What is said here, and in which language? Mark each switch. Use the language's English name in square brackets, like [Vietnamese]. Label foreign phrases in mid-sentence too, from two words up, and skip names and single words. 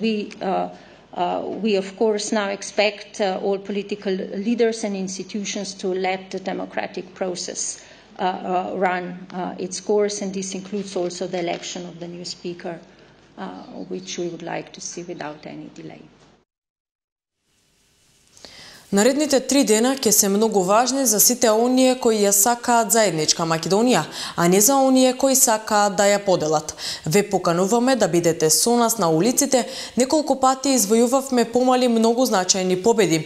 [English] We of course now expect all political leaders and institutions to let the democratic process run its course, and this includes also the election of the new speaker, which we would like to see without any delay. [Macedonian] Наредните 3 дена ќе се многу важни за сите оние кои ја сакаат заедничка Македонија, а не за оние кои сакаат да ја поделат. Ве покануваме да бидете со нас на улиците. Неколку пати извојувавме помали многу значајни победи.